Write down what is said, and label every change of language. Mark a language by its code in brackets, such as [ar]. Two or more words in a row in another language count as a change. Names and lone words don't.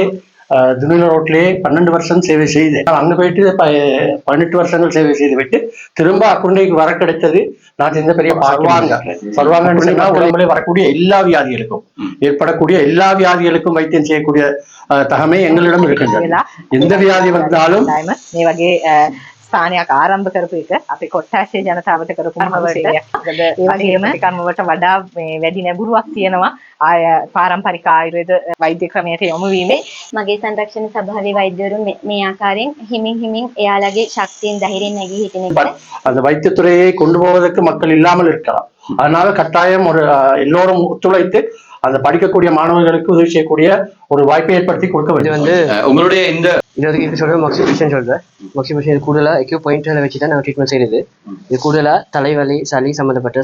[ta] திமிழ ரோட்லயே 12 வருஷம் சேவை செய்து அங்க போயிட்டு 18 வருஷங்கள் சேவை செய்து விட்டு திரும்ப அக்குண்டைக்கு வர கிடைத்தது நான் இந்த பெரிய சொல்வாங்கன்னு சொன்னா உடம்புல வரக்கூடிய எல்லா வியாதிகளுக்கும் ஏற்படக்கூடிய எல்லா வியாதிகளுக்கும் வைத்தியம் செய்யக்கூடிய தகமை எங்களிடம் இருக்கின்றது. எந்த வியாதி வந்தாலும் [si] ස්ථානයක් ආරම්භ කරපු එක අපේ කොට්ටාශය ජනතාවට කරපු කර්මවලට වඩා වැඩි නැඹුරුවක් තියෙනවා පාරම්පරික ආයුර්වේද වෛද්‍ය ක්‍රමයට යොමු වීමේ. මගේ සංරක්ෂණ සභාවේ වෛද්‍යවරුන් මේ ආකාරයෙන් හිමින් එයාලගේ ශක්තියෙන් ධෛර්යයෙන් නැගී හිටින එක. [ta] அந்த வைத்தியத்துறையை கொண்டு போவதற்கு மக்கள் இல்லாமல் இருக்கலாம். அதனால கட்டாயம் ஒரு எல்லோரும் ஒத்துழைத்து அந்த படிக்கக்கூடிய மாணவர்களுக்கு உதவி செய்யக்கூடிய ஒரு வாய்ப்பை ஏற்படுத்தி கொடுக்க வேண்டும். உங்களுடைய இந்த சொல்றேன் மொக்சிபிஷன் சொல்றேன். மொக்சிபிஷன் இது கூடுதலா எக்யூ பாயிண்ட்களை வச்சு தான் நாங்கள் ட்ரீட்மெண்ட் செய்யுது. இது கூடுதலா தலைவலி சளி சம்பந்தப்பட்ட